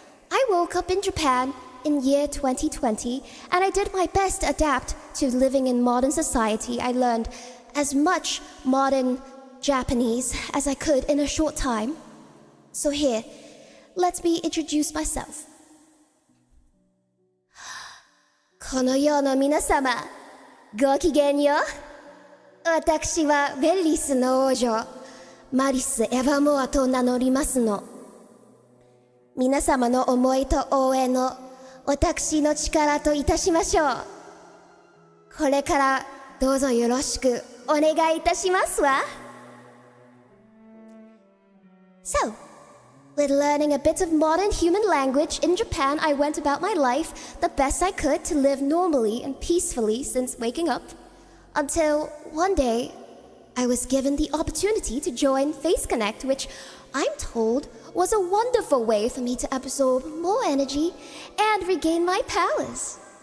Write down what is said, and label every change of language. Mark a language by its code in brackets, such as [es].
[en] I woke up in Japan in year 2020, and I did my best to adapt to living in modern society. I learned as much modern Japanese as I could in a short time. So here, let me introduce myself. [ja] この世の皆様、ごきげんよう。私はベリスの王女、マリス・エヴァモアと名乗りますの。皆様の思いと応援を私の力といたしましょう。これからどうぞよろしくお願いいたしますわ。 [en] So, with learning a bit of modern human language in Japan, I went about my life the best I could to live normally and peacefully since waking up, until one day I was given the opportunity to join Face Connect, which I'm told was a wonderful way for me to absorb more energy and regain my powers.